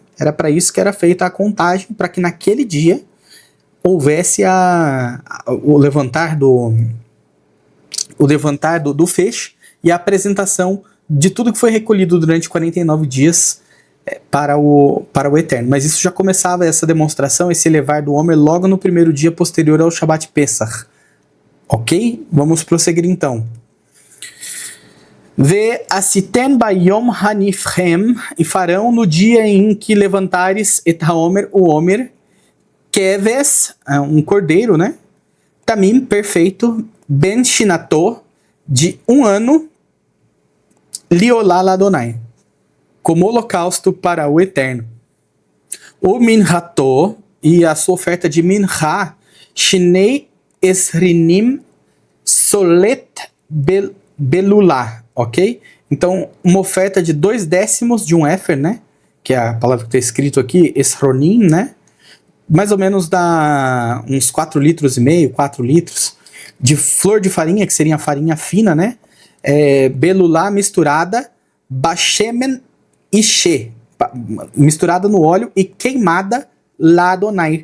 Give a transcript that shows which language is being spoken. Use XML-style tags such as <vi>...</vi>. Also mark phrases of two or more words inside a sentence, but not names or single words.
<pt>Era para isso que era feita a contagem, para que naquele dia houvesse o levantar do feixe e a apresentação de tudo que foi recolhido durante 49 dias para o Eterno. Mas isso já começava, essa demonstração, esse elevar do Homer, logo no primeiro dia posterior ao Shabbat Pesach. Ok? Vamos prosseguir então.</pt> <he>ועשיתם ביום הניפכם,</he> <pt>e farão no dia em que levantares</pt> <he>את העמר,</he> <pt>o Homer, keves, um cordeiro, né? Tamim, perfeito,</pt> <he>בן שנתו,</he> <pt>de 1 ano,</pt> <he>לעלה ליהוה,</he> <pt>como holocausto para o Eterno. O minhato, e a sua oferta de minha,</pt> <he>שני עשרנים סלת בלולה.</he> <pt>Ok? Então, uma oferta de 2/10 de um éfer, né? Que é a palavra que está escrito aqui, esronim, né? Mais ou menos dá uns 4,5 litros, 4 litros de flor de farinha, que seria a farinha fina, né? Belulá misturada, bashemen e she, misturada no óleo e queimada</pt> <he>ליהוה.</he>